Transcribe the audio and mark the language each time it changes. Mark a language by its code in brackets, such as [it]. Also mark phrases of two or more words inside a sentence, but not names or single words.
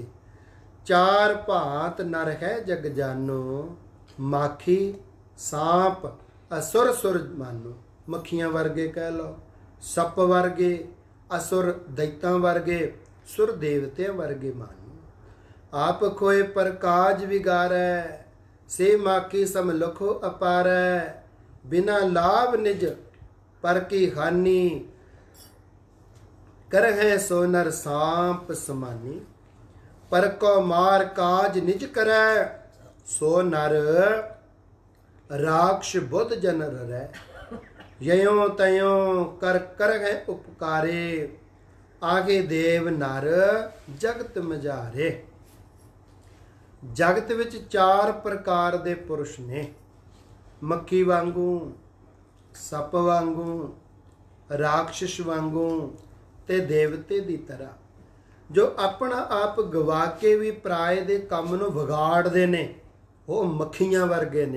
[bra] ਚਾਰ ਭਾਂਤ ਨਰ ਹੈ ਜਗ ਜਾਨੋ, ਮਾਖੀ ਸਾਂਪ ਅਸੁਰ ਸੁਰ ਮਾਨੋ। [pa] ਮੱਖੀਆਂ ਵਰਗੇ ਕਹਿ ਲਓ, ਸੱਪ ਵਰਗੇ, ਅਸੁਰ ਦੈਤਾਂ ਵਰਗੇ, ਸੁਰ ਦੇਵਤਿਆਂ ਵਰਗੇ ਮਾਨੋ। [bra] ਆਪ ਖੋਏ ਪਰ ਕਾਜ ਵਿਗਾਰੈ, से माखी सम लखो अपारै, बिना लाभ निज पर की हानि, कर है सो नर सांप समानी। पर को मार काज निज करै, सो नर राक्ष बुद्ध जन रै। ययों तयों कर कर है उपकारे, आगे देव नर जगत मझारे। [pa] ਜਗਤ ਵਿੱਚ 4 ਪ੍ਰਕਾਰ ਦੇ ਪੁਰਸ਼ ਨੇ, ਮੱਖੀ ਵਾਂਗੂ, ਸੱਪ ਵਾਂਗੂ, ਰਾਖਸ਼ ਵਾਂਗੂ ਤੇ ਦੇਵਤੇ ਦੀ ਤਰ੍ਹਾਂ, ਜੋ ਆਪਣਾ ਆਪ ਗਵਾ ਕੇ ਵੀ ਪਰਾਏ ਦੇ ਕੰਮ ਨੂੰ ਵਿਗਾੜਦੇ ਨੇ, ਉਹ ਮੱਖੀਆਂ ਵਰਗੇ ਨੇ।